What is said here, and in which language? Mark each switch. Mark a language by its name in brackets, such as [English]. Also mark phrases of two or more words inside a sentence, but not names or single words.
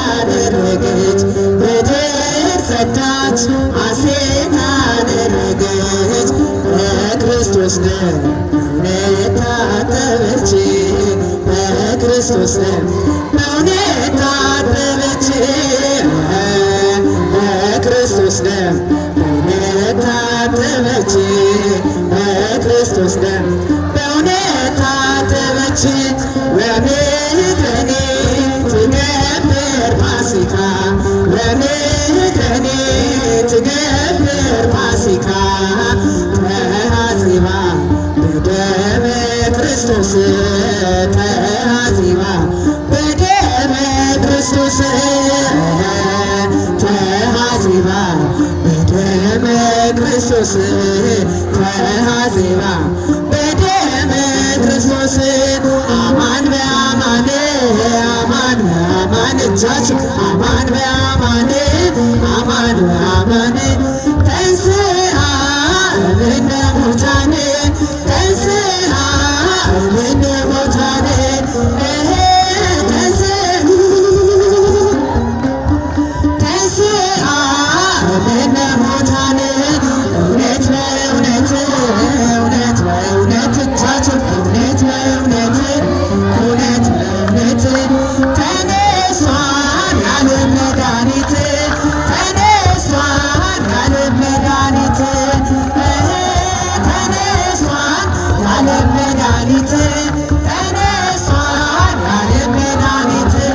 [Amharic] አደረገች፣ በደል ጸዳች፣ ሐሴት አደረገች። በክርስቶስ ደም እምነት ታጠበች፣ በክርስቶስ ደም በእውነት ታጠበች በክርስቶስ ደም፣ በእውነት ታጠበች በክርስቶስ ደም፣ በእውነት ታጠበች። [Geez] ወምድረኔ ትገብር ፋሲካ፣ ወምድረኔ ትገብር ፋሲካ፣ ተሐጽባ በደመ ክርስቶስ፣ ተሐጽባ በደመ ክርስቶስ ተሐሲባ፣ በደመ ክርስቶስ ተሐሲባ፣ በደመ ክርስቶስ አማን በአማን፣ አማን በአማን፣ እጃችሁ አማን በአማን፣ አማን በአማን ተንሥአ እምነ ሙታን ተንሥአ እምነ ሙታን፣ እህ፣ ተንሥአ፣ ተንሥአ እምነ ሙታን። [Amharic] እውነት በእውነት፣ እውነት በእውነት፣ እጃችሁን፣ እውነት በእውነት፣ እውነት በእውነት ተነስቷል ያለ መድኃኒት፣ ተነስቷል ያለ መድኃኒት። ተነስቷል የዓለም መድኃኒት፣ ተነስቷል የዓለም መድኃኒት።